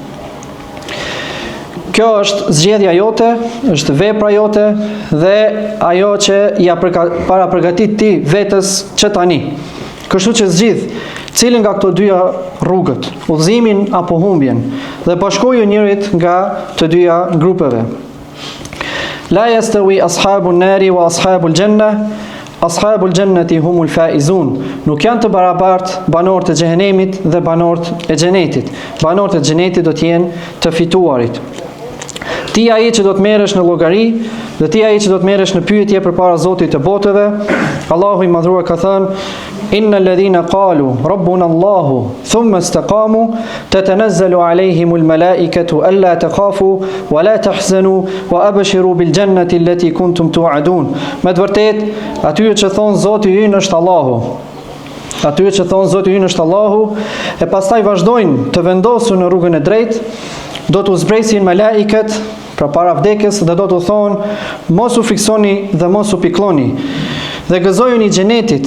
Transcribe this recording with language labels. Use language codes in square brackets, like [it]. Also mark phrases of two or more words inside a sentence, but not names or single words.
[sq] Kjo është zgjedhja jote, është vepra jote dhe ajo që ja para përgatit ti vetës që tani. Kështu që zgjidh cilin nga këto dyja rrugët, udhëzimin apo humbjen, dhe bashkoju njërit nga të dyja grupeve. [ar] لا يستوي أصحاب النار وأصحاب الجنة أصحاب الجنة هم الفائزون. [sq] Nuk janë të barabartë banorët e xhehenemit dhe banorët e xhenetit. Banorët e xhenetit do të jenë të fituarit. Ti ai që do të merresh në llogari dhe ti ai që do të merresh në pyetje përpara Zotit të botëve. Allahu i madhruar ka thënë: [ar] إن الذين قالوا ربنا الله ثم استقاموا تتنزل عليهم الملائكة ألا تخافوا ولا تحزنوا وأبشروا بالجنة التي كنتم توعدون. [sq] Me të vërtetë, atyre që thon Zoti ynë është Allahu. Atyre që thon Zoti ynë është Allahu e pastaj vazhdojnë të vendosur në rrugën e drejtë, do t'u zbresin malaiket pra para vdekjes dhe do t'u thonë: mos u fiksoni dhe mos u pikloni dhe gëzojuni xhenetit.